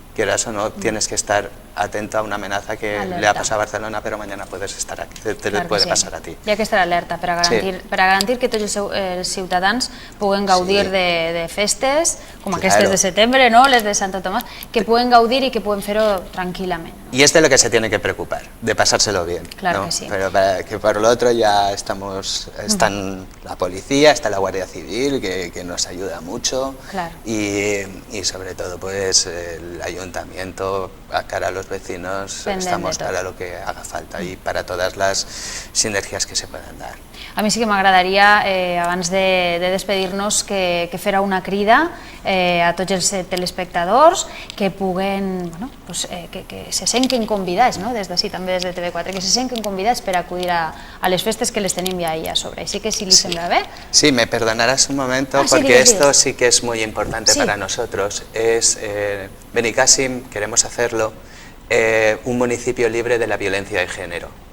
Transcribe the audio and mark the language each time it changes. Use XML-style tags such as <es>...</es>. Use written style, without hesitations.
<es>Quieras o no, tienes que estar atento a una amenaza que le ha pasado a Barcelona, pero mañana puedes estar aquí, te puede pasar a ti.</es> <ca>Hi ha que estar alerta per a garantir que tots els ciutadans puguen gaudir de festes, com aquestes de setembre, no? Les de Santo Tomás, que puguen gaudir</ca> <es>y que pueden</es> <ca>fer-ho tranquil·lament.</ca> <es>Y es de lo que se tiene que preocupar, de pasárselo bien. Claro, ¿no? que sí. Pero que por lo otro ya están la policía, está la Guardia Civil, que nos ayuda mucho. Claro. Y sobre todo pues el ayuntamiento, a cara a los vecinos, estamos para lo que haga falta y para todas las sinergias que se puedan dar.</es> <ca>A mi sí que m'agradaria, abans de despedir-nos, que fera una crida a tots els telespectadors que puguen, bueno, pues, que se senten convidats, no? Des d'ací, també des de TV4, que se senten convidats per acudir a les festes que les tenim ja ahí a sobre. Així que si li sembla bé...</ca> <es>Sí, me perdonarás un momento, porque esto sí que es muy importante para nosotros. Benicàssim, queremos hacerlo, un municipio libre de la violencia de género.</es>